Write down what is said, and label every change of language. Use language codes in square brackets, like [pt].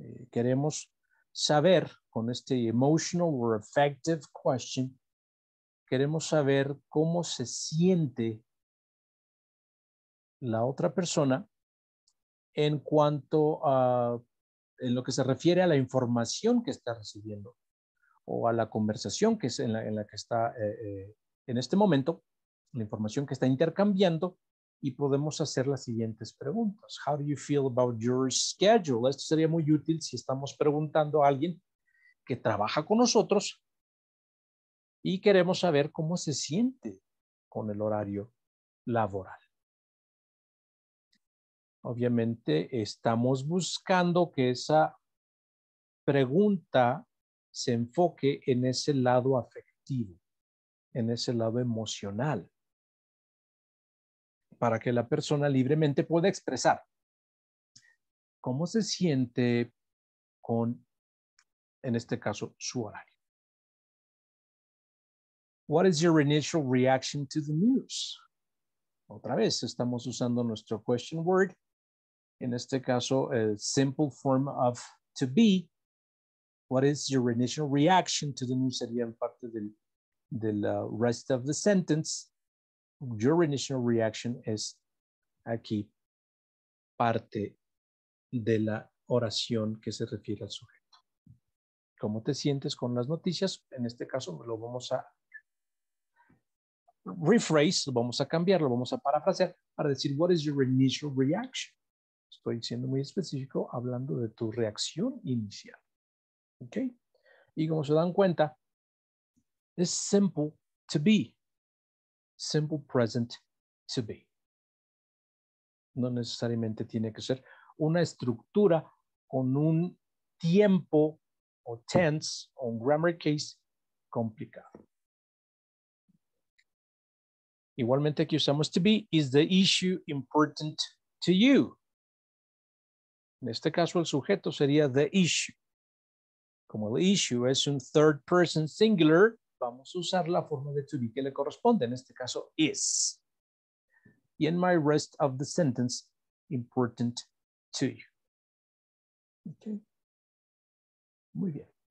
[es] Queremos saber con este emotional or affective question, queremos saber cómo se siente la otra persona en cuanto a en lo que se refiere a la información que está recibiendo o a la conversación que es en la que está en este momento, la información que está intercambiando, y podemos hacer las siguientes preguntas. [en] How do you feel about your schedule? [es] Esto sería muy útil si estamos preguntando a alguien que trabaja con nosotros y queremos saber cómo se siente con el horario laboral. Obviamente estamos buscando que esa pregunta se enfoque en ese lado afectivo, en ese lado emocional, para que la persona libremente pueda expresar cómo se siente con, en este caso, su horario. [en] What is your initial reaction to the news? [es] Otra vez, estamos usando nuestro question word. En este caso, el simple form of to be. [en] What is your initial reaction to the news? [es] Sería parte del rest of the sentence. [en] Your initial reaction [es] es aquí parte de la oración que se refiere al sujeto. ¿Cómo te sientes con las noticias? En este caso lo vamos a rephrase, lo vamos a cambiar, lo vamos a parafrasear para decir [en] what is your initial reaction. [es] Estoy siendo muy específico hablando de tu reacción inicial. ¿Ok? Y como se dan cuenta, es simple to be. Simple present to be. No necesariamente tiene que ser una estructura con un tiempo o tense o un grammar case complicado. Igualmente aquí usamos to be. [en] Is the issue important to you? [es] En este caso el sujeto sería the issue. Como el issue es un third person singular, vamos a usar la forma de to be que le corresponde. En este caso is. Y en my rest of the sentence, [en] important to you. [es] Okay. Muy bien.